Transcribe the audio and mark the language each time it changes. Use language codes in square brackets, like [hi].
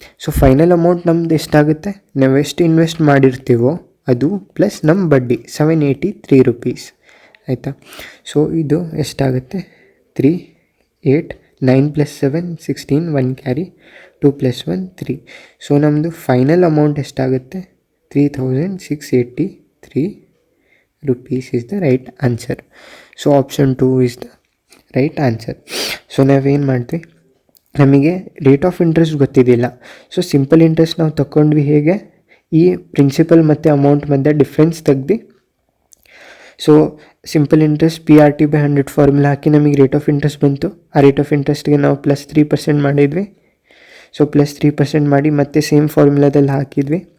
[kn] So final amount ನಮ್ದು ಎಷ್ಟಾಗುತ್ತೆ, ನಾವು ಎಷ್ಟು ಇನ್ವೆಸ್ಟ್ ಮಾಡಿರ್ತೀವೋ ಅದು ಪ್ಲಸ್ ನಮ್ಮ ಬಡ್ಡಿ 783 ರೂಪೀಸ್ ಆಯಿತಾ. ಸೊ ಇದು ಎಷ್ಟಾಗುತ್ತೆ, 3 8 9 + 7 16, 1 ಕ್ಯಾರಿ, 2 + 1 3. ಸೊ ನಮ್ಮದು ಫೈನಲ್ ಅಮೌಂಟ್ ಎಷ್ಟಾಗುತ್ತೆ, [en] 3683 rupees is the right answer. So option 2 is the right answer. [kn] So ನಾವೇನು ಮಾಡ್ತೀವಿ, ನಮಗೆ ರೇಟ್ ಆಫ್ ಇಂಟ್ರೆಸ್ಟ್ ಗೊತ್ತಿದ್ದಿಲ್ಲ. ಸೊ ಸಿಂಪಲ್ ಇಂಟ್ರೆಸ್ಟ್ ನಾವು ತಗೊಂಡ್ವಿ. ಹೇಗೆ, ಈ ಪ್ರಿನ್ಸಿಪಲ್ ಮತ್ತು ಅಮೌಂಟ್ ಮಧ್ಯೆ ಡಿಫ್ರೆನ್ಸ್ ತೆಗ್ದು, so simple interest PRT/100 formula ಹಾಕಿ ನಮಗೆ ರೇಟ್ ಆಫ್ ಇಂಟ್ರೆಸ್ಟ್ ಬಂತು. ಆ ರೇಟ್ ಆಫ್ ಇಂಟ್ರೆಸ್ಟ್ಗೆ ನಾವು +3% ಮಾಡಿದ್ವಿ. ಸೊ +3% ಮಾಡಿ ಮತ್ತೆ ಸೇಮ್ ಫಾರ್ಮುಲಾದಲ್ಲಿ ಹಾಕಿದ್ವಿ.